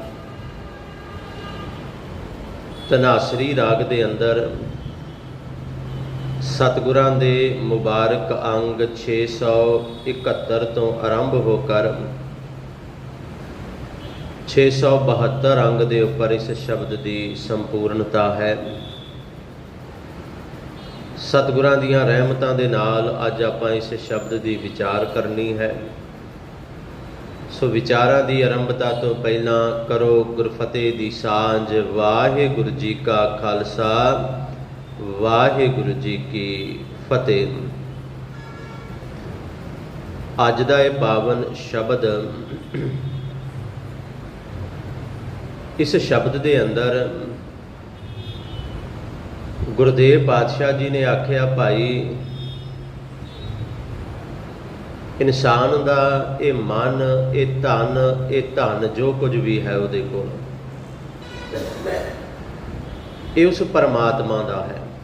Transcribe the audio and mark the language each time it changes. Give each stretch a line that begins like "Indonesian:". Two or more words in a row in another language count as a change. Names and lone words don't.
Punjabi: ਧਨਾਸਰੀ ਰਾਗ ਦੇ ਅੰਦਰ ਸਤਿਗੁਰਾਂ ਦੇ ਮੁਬਾਰਕ ਅੰਗ 671 ਤੋਂ ਆਰੰਭ ਹੋਕਰ 672 ਅੰਗ ਦੇ ਉੱਪਰ ਇਸ ਸ਼ਬਦ ਕੀ ਸੰਪੂਰਨਤਾ ਹੈ। ਸਤਿਗੁਰਾਂ ਦੀਆਂ ਰਹਿਮਤਾਂ ਦੇ ਨਾਲ ਅੱਜ ਆਪਾਂ ਇਸ ਸ਼ਬਦ ਕੀ ਵਿਚਾਰ ਕਰਨੀ ਹੈ। ਸੋ ਵਿਚਾਰਾਂ ਦੀ ਆਰੰਭਤਾ ਤੋਂ ਪਹਿਲਾਂ ਕਰੋ ਗੁਰਫ਼ਤਿਹ ਦੀ ਸਾਂਝ। ਵਾਹਿਗੁਰੂ ਜੀ ਕਾ ਖ਼ਾਲਸਾ, ਵਾਹਿਗੁਰੂ ਜੀ ਕੀ ਫ਼ਤਿਹ। ਅੱਜ ਦਾ ਯਹ ਪਾਵਨ ਸ਼ਬਦ, ਇਸ ਸ਼ਬਦ ਦੇ ਅੰਦਰ ਗੁਰਦੇਵ ਪਾਤਸ਼ਾਹ ਜੀ ਨੇ ਆਖਿਆ,
Hindi: भाई इंसान का ये मन, ये धन जो कुछ भी है वो देखो ये उस परमात्मा का
Punjabi: है।